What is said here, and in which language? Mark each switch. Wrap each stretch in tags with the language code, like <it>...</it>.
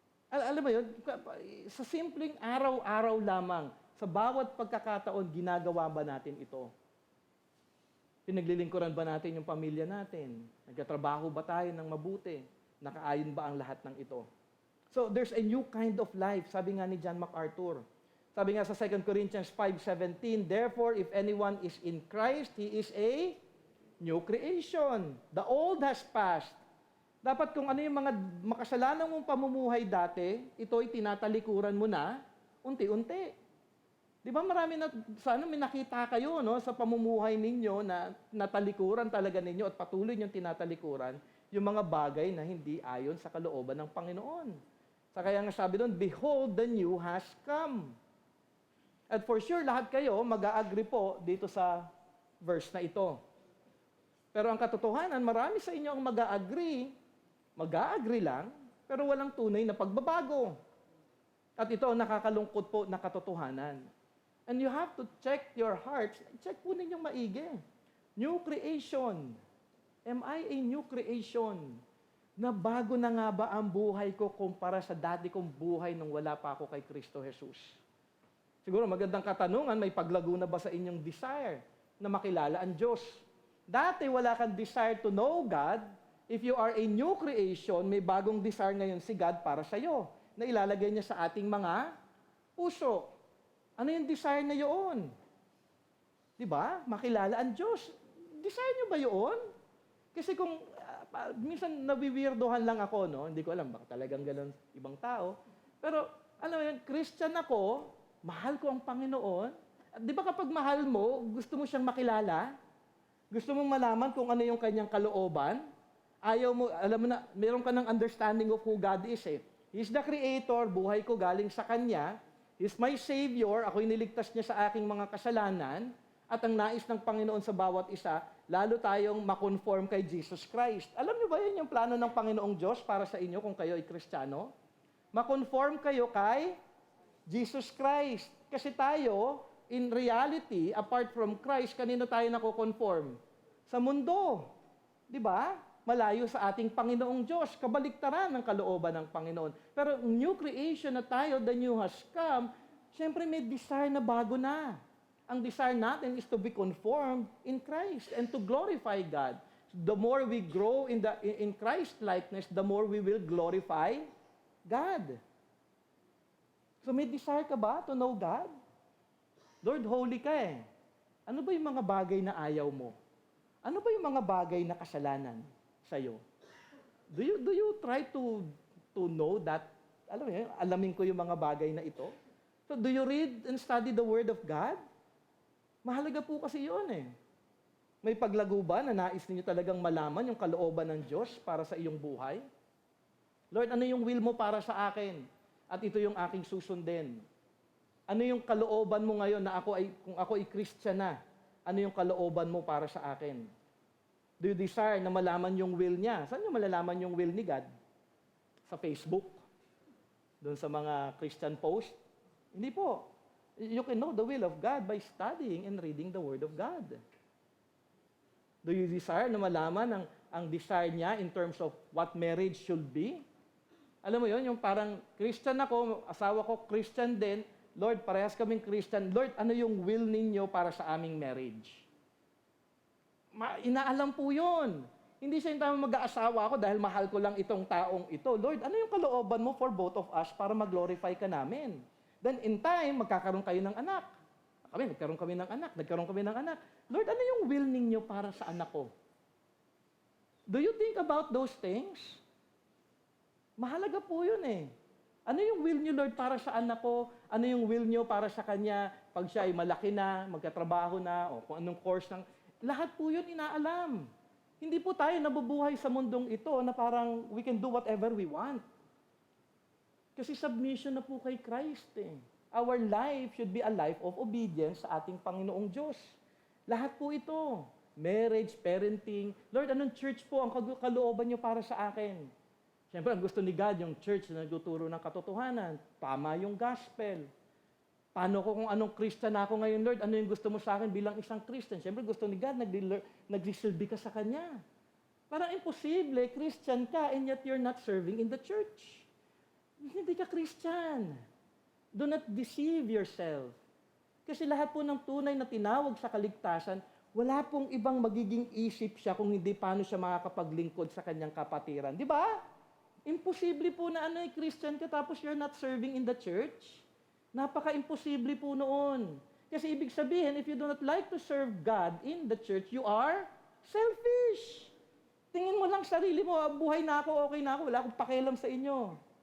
<tl>Alam mo yun, sa simpleng araw-araw lamang, sa bawat pagkakataon, ginagawa ba natin ito? Pinaglilingkuran ba natin yung pamilya natin? Nagkatrabaho ba tayo ng mabuti? Nakaayon ba ang lahat ng ito?</tl> <en>So, there's a new kind of life,</en> <tl>sabi nga ni</tl> <en>John MacArthur.</en> <tl>Sabi nga sa</tl> <en>2 Corinthians 5:17, therefore, if anyone is in Christ, he is a new creation. The old has passed.</en> <tl>Dapat kung ano yung mga makasalanan mong pamumuhay dati, ito'y tinatalikuran mo na unti-unti. Di ba marami na, sana may nakita kayo no, sa pamumuhay ninyo na natalikuran talaga ninyo at patuloy niyong tinatalikuran yung mga bagay na hindi ayon sa kalooban ng Panginoon. Sa kaya nga sabi doon,</tl> <en>behold, the new has come.</en> <tl>At for sure, lahat kayo mag-a-agree po dito sa verse na ito. Pero ang katotohanan, marami sa inyo ang mag-a-agree lang, pero walang tunay na pagbabago. At ito ang nakakalungkot po na katotohanan.</tl> <en>And you have to check your hearts. Check po ninyong maigi. New creation. Am I a new creation?</en> <tl>Na bago na nga ba ang buhay ko kumpara sa dati kong buhay nung wala pa ako kay Kristo Jesus? Siguro magandang katanungan, may paglago na ba sa inyong desire? na makilala ang Diyos. Dati wala kang</tl> <en>desire to know God. If you are a new creation,</en> <tl>may bagong desire ngayon si God para sa iyo na ilalagay niya sa ating mga puso. Ano yung desire na yun? Di ba? Makilala ang Diyos. Desire niyo ba yun? Kasi kung minsan nabiwirdohan lang ako, no? Hindi ko alam, baka talagang gano'n ibang tao. Pero, alam mo yun, Christian ako, mahal ko ang Panginoon. At di ba kapag mahal mo, gusto mo siyang makilala? Gusto mong malaman kung ano yung kanyang kalooban? Ayaw mo, alam mo na, meron ka ng</tl> <en>understanding of who God is</en> <tl>eh.</tl> <en>He's the Creator,</en> <tl>buhay ko galing sa Kanya.</tl> <en>He's my Savior,</en> <tl>ako'y niligtas niya sa aking mga kasalanan. At ang nais ng Panginoon sa bawat isa, lalo tayong makonform kay Jesus Christ. Alam niyo ba yun yung plano ng Panginoong Diyos para sa inyo kung kayo ay Kristiyano? Makonform kayo kay Jesus Christ. Kasi tayo,</tl> <en>in reality, apart from Christ,</en> <tl>kanino tayo nakokonform? Sa mundo. Di ba? Malayo sa ating Panginoong Diyos. Kabaliktaran ng kalooban ng Panginoon. Pero new creation na tayo,</tl> <en>the new has come,</en> <tl>syempre may desire na bago na.</tl> <en>Ang desire natin is to be conformed in Christ and to glorify God. The more we grow in Christ likeness, the more we will glorify God. So may desire ka ba to know God?</en> <tl>Lord, holy ka eh. Ano ba yung mga bagay na ayaw mo? Ano ba yung mga bagay na kasalanan sa'yo?</tl> <en>Do you try to know that?</en> <tl>Alam mo yun, alamin ko yung mga bagay na ito.</tl> <en>So do you read and study the Word of God?</en> <tl>Mahalaga po kasi yun eh. May paglago ba na nais ninyo talagang malaman yung kalooban ng Diyos para sa iyong buhay? Lord, ano yung will mo para sa akin? At ito yung aking susundin. Ano yung kalooban mo ngayon na kung ako ay Christian na, ano yung kalooban mo para sa akin?</tl> <en>Do you desire</en> <tl>na malaman yung will niya? Saan nyo malalaman yung will ni God? Sa Facebook? Doon sa mga Christian post? Hindi po.</tl> <en>You can know the will of God by studying and reading the Word of God. Do you desire</en> <tl>na malaman ang desire niya</tl> <en>in terms of what marriage should be?</en> <tl>Alam mo yon, yung parang Christian ako, asawa ko Christian din, Lord, parehas kaming Christian. Lord, ano yung will ninyo para sa aming marriage? Inaalam po yun. Hindi siya yung tamang mag-aasawa ako dahil mahal ko lang itong taong ito. Lord, ano yung kalooban mo</tl> <en>for both of us</en> <tl>para mag-glorify ka namin? Then in time, magkakaroon kayo ng anak. Nagkaroon kami ng anak. Lord, ano yung will ninyo para sa anak ko?</tl> <en>Do you think about those things?</en> <tl>Mahalaga po yun eh. Ano yung will niyo, Lord, para sa anak ko? Ano yung will niyo para sa kanya pag siya ay malaki na, magkatrabaho na, o kung anong course ng... Lahat po yun inaalam. Hindi po tayo nabubuhay sa mundong ito na parang</tl> <en>we can do whatever we want.</en> <tl>Kasi submission na po kay Christ eh.</tl> <en>Our life should be a life of obedience</en> <tl>sa ating Panginoong Diyos. Lahat po ito.</tl> <en>Marriage, parenting.</en> <tl>Lord, anong church po ang kalooban niyo para sa akin? Siyempre, ang gusto ni God, yung church na nagtuturo ng katotohanan. Tama yung gospel. Paano ko kung anong Christian ako ngayon, Lord? Ano yung gusto mo sa akin bilang isang Christian? Siyempre, gusto ni God, nagsisilbi ka sa Kanya. Parang imposible, Christian ka,</tl> <en>and yet you're not serving in the church.</en> <tl>Hindi ka Christian.</tl> <en>Do not deceive yourself.</en> <tl>Kasi lahat po ng tunay na tinawag sa kaligtasan, wala pong ibang magiging isip siya kung hindi paano siya makakapaglingkod sa kanyang kapatiran. Di ba? Imposible po na Christian ka tapos</tl> <en>you're not serving in the church.</en> <tl>Napaka-imposible po noon. Kasi ibig sabihin,</tl> <en>if you do not like to serve God in the church, you are selfish.</en> <tl>Tingin mo lang sarili mo, buhay na ako, okay na ako, wala akong pakialam sa inyo.</tl>